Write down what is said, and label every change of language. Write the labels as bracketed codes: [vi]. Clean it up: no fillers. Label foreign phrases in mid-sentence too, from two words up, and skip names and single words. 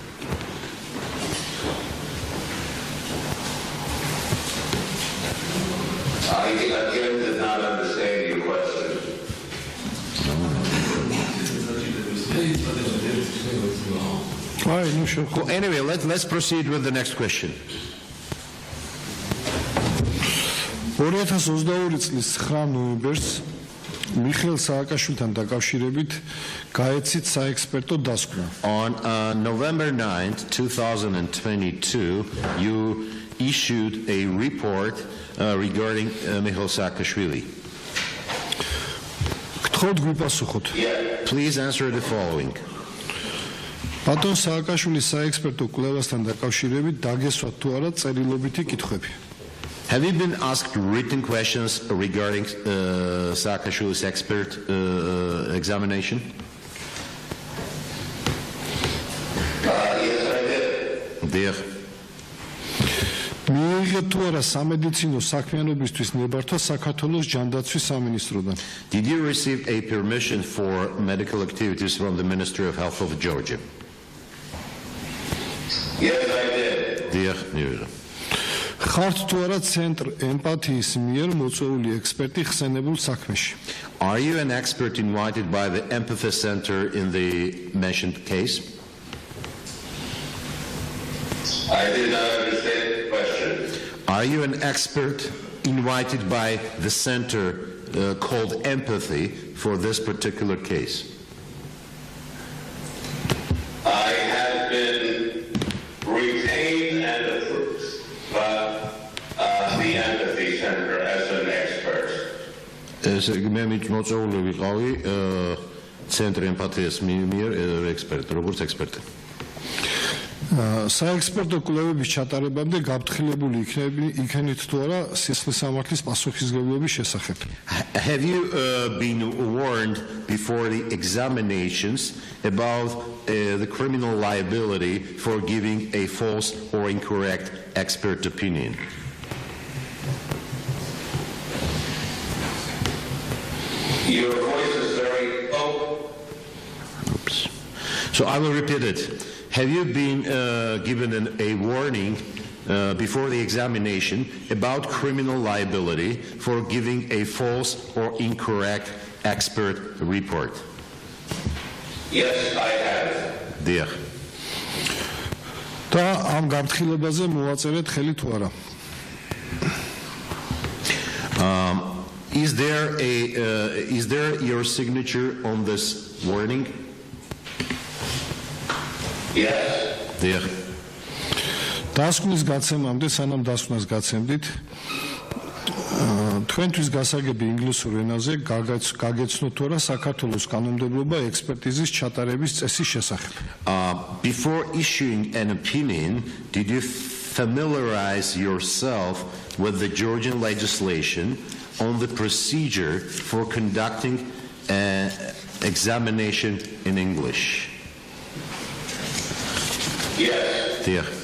[en] I again did not understand your question. Well, anyway, let's proceed with the next question. [ka] 2022 წლის 9 ნოემბერს მიხეილ სააკაშვილთან დაკავშირებით გაეცით საექსპერტო დასკვნა. [en] On November 9th, 2022, you issued a report regarding Mikhail Saakashvili. [ka] გთხოვთ გვიპასუხოთ. [en] Please answer the following. [ka] ბატონ სააკაშვილის საექსპერტო კვლევასთან დაკავშირებით დაგესვათ თუ არა წერილობითი კითხვები. [en] Have you been asked written questions regarding Saakashvili's expert examination? Yes, I did. Dear. [ka] მიიღეთ თუ არა სამედიცინო საქმიანობისთვის ნებართვა საქართველოს ჯანდაცვის სამინისტროდან. [en] Did you receive a permission for medical activities from the Ministry of Health of Georgia? Yes, I did. Dear. [ka] ხართ თუ არა ცენტრ ემპათიის მიერ მოწვეული ექსპერტი ხსენებულ საქმეში. [en] Are you an expert invited by the Empathy Center in the mentioned case? I did not understand the question. Are you an expert invited by the center called Empathy for this particular case? I have been retained and approved by the Empathy Center as an expert. [ka] მე მოწვეული ვიყავი ცენტრ ემპათიის მიერ ექსპერტი, როგორც ექსპერტი. საექსპერტო კვლევების ჩატარებამდე გაფრთხილებული იქნებით თუ არა სისხლის სამართლის პასუხისმგებლობის შესახებ. [en] Have you been warned before the examinations about the criminal liability for giving a false or incorrect expert opinion? Your voice is very low. Oops. So I will repeat it. Have you been given a warning before the examination about criminal liability for giving a false or incorrect expert report? Yes, I have. Dear. [ka] და ამ გაფრთხილებაზე მოვაწერეთ ხელი თუ არა. [en] Is there your signature on this warning? Yes. Dear. [ka] დასკვნის გაცემამდე, სანამ დასკვნას გაცემდით, თქვენთვის გასაგები ინგლისურ ენაზე გაგეცნოთ თუ არა საქართველოს კანონმდებლობა ექსპერტიზის ჩატარების წესის შესახებ. [en] Before issuing an opinion, did you familiarize yourself with the Georgian legislation on the procedure for conducting an examination in English? Yes. Dear.